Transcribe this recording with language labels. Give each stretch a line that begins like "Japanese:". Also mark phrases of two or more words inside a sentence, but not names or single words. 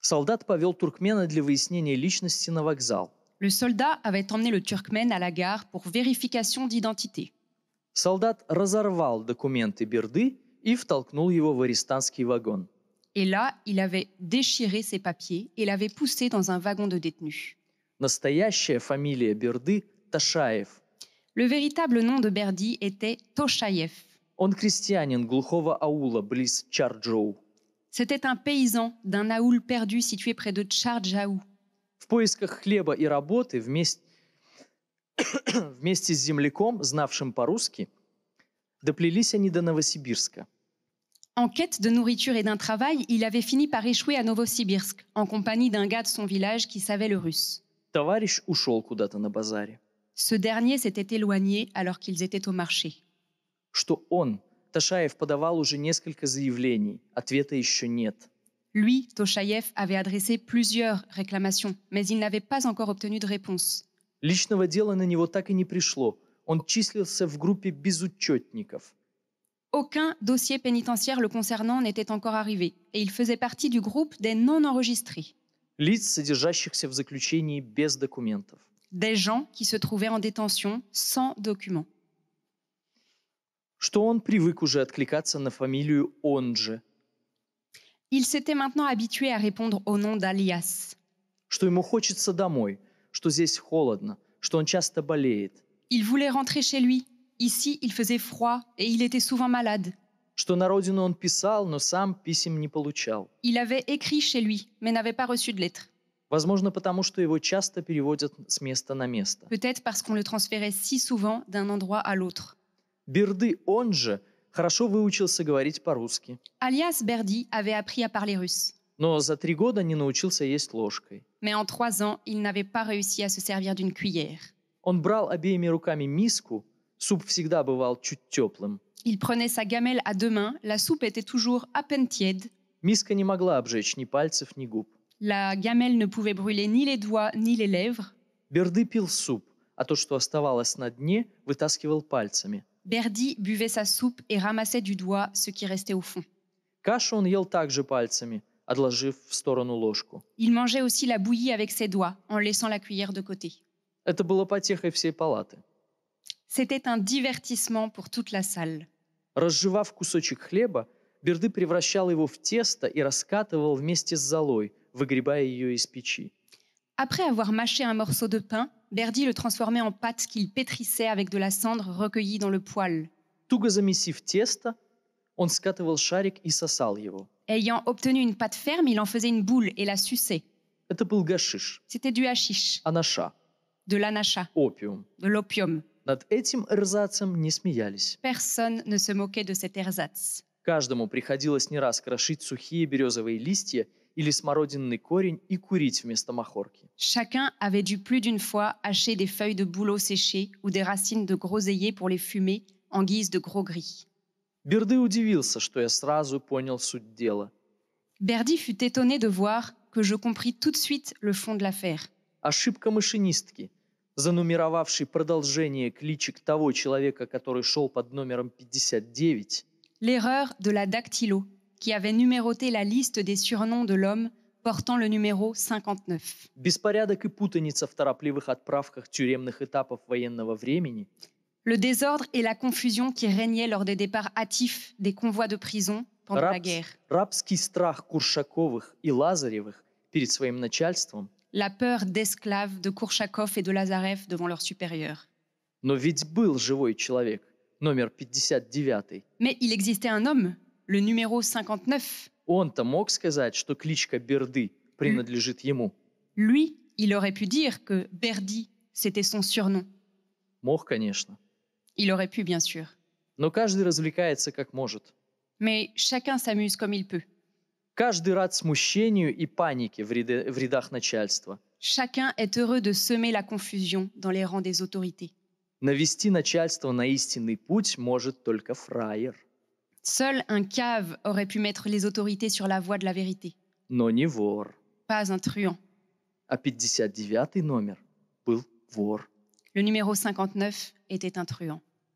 Russian: Солдат повел туркмена для выяснения личности на вокзал.
French: Le soldat avait emmené le Turkmène à la gare pour vérification d'identité.
Russian: Солдат разорвал документы Берды и втолкнул его в арестантский вагон.
French: Et là, il avait déchiré ses papiers et l'avait poussé dans un wagon de détenus.
Russian: Настоящая фамилия Берды – Ташаев.
French: Le véritable nom de Berdi était Toshayev.
Russian: Он крестьянин глухого аула близ Чарджоу.
French: C'était un paysan d'un aoul perdu situé près de Tcharjaou.
Russian: В поисках хлеба и работы вместе с земляком, знавшим по-русски, доплелись они до Новосибирска.
French: En quête de nourriture et d'un travail, il avait fini par échouer à Novosibirsk, en compagnie d'un gars de son village qui savait le russe.
Russian: Товарищ ушел куда-то на базаре.
French: Ce dernier s'était éloigné alors qu'ils étaient au marché.
Russian: Что он, Ташаев, подавал уже несколько заявлений, ответа еще нет.
French: Lui, Toshayev, avait adressé plusieurs réclamations, mais il n'avait pas encore obtenu de réponse.
Russian: Личного дела на него так и не пришло. Он числился в группе безучетников.
French: Aucun dossier pénitentiaire le concernant n'était encore arrivé, et il faisait partie du groupe des non-enregistrés,
Russian: Лиц, содержащихся в заключении без документов.
French: des gens qui se trouvaient en détention sans documents.
Russian: Что он привык уже откликаться на фамилию «он же»,
French: Il s'était maintenant habitué à répondre au nom d'Alias.
Russian: что ему хочется домой, что здесь холодно, что он часто болеет,
French: Il voulait rentrer chez lui. Ici, il faisait froid et il était souvent malade.
Russian: что на родину он писал, но сам писем не получал.
French: Il avait écrit chez lui, mais n'avait pas reçu de lettre.
Russian: Возможно, потому что его часто переводят с места на место.
French: Peut-être parce qu'on le transférait si souvent d'un endroit à l'autre.
Russian: Берды, он же, хорошо выучился говорить по-русски,
French: Alias Berdi avait appris à parler russe.
Russian: но за 3 года не научился есть ложкой.
French: Mais en 3 ans, il n'avait pas réussi à se servir d'une cuillère.
Russian: Он брал обеими руками миску, суп всегда бывал чуть теплым.
French: Il prenait sa gamelle à 2 mains, la soupe était toujours à peine tiède.
Russian: Миска не могла обжечь ни пальцев, ни губ.
French: La gamelle ne pouvait brûler ni les doigts ni les lèvres.
Russian: Берды пил суп, а то, что оставалось на дне, вытаскивал пальцами.
French: Berdi buvait sa soupe et ramassait du doigt ce qui restait au fond.
Russian: Кашу он ел также пальцами, отложив в сторону ложку.
French: Il mangeait aussi la bouillie avec ses doigts, en laissant la cuillère de côté.
Russian: Это было потехой всей палаты.
French: C'était un divertissement pour toute la salle.
Russian: Разжевав кусочек хлеба, Берды превращал его в тесто и раскатывал вместе с золой, выгребая ее из печи.
French: Après avoir mâché un morceau de pain, Berdi le transformait en pâte qu'il pétrissait avec de la cendre recueillie dans le poêle.
Russian: Туго замесив тесто, он скатывал шарик и сосал его.
French: Ayant obtenu une pâte ferme, il en faisait une boule et la suçait.
Russian: Это был гашиш,
French: C'était du hashish,
Russian: анаша,
French: de l'anacha,
Russian: опиум.
French: de l'opium.
Russian: Над этим эрзацем не смеялись.
French: Personne ne se moquait de cet ersatz.
Russian: Каждому приходилось не раз крошить сухие березовые листья или смородинный корень и курить вместо махорки.
French: Chacun avait dû plus d'une fois hacher des feuilles de bouleau séchées ou des racines de groseillier pour les fumer en guise de gros gris.
Russian: Берды удивился, что я сразу понял суть дела.
French: Berdi fut étonné de voir que je compris tout de suite le fond de l'affaire.
Russian: Ошибка машинистки, занумеровавшей продолжение кличек того человека, который шел под номером 59,
French: L'erreur de la dactylo, qui avait numéroté la liste des surnoms de l'homme portant le numéro 59.
Russian: беспорядок и путаница в торопливых отправках тюремных этапов военного времени,
French: Le désordre et la confusion qui régnaient lors des départs hâtifs des convois de prison pendant la guerre.
Russian: рабский страх Куршаковых и Лазаревых перед своим начальством.
French: La peur d'esclaves de Kourchakov et de Lazarev devant leurs supérieurs.
Russian: Но ведь был живой человек, номер 59.
French: Mais il existait un homme, le numéro 59.
Russian: Он-то мог сказать, что кличка Берды принадлежит ему.
French: Lui, il aurait pu dire que Berdi, c'était son surnom.
Russian: Мог, конечно.
French: Il aurait pu, bien sûr.
Russian: Но каждый развлекается как может.
French: Mais chacun s'amuse comme il peut.
Russian: Каждый рад смущению и панике в рядах начальства.
French: Chacun est heureux de semer la confusion dans les rangs des autorités.
Russian: Навести начальство на истинный путь может только фраер.
French: Seul un cave aurait pu mettre les autorités sur la voie de la vérité,
Russian: Но не вор.
French: pas un truand.
Russian: А 59-й номер был вор.
French: Le numéro 59 était un truand.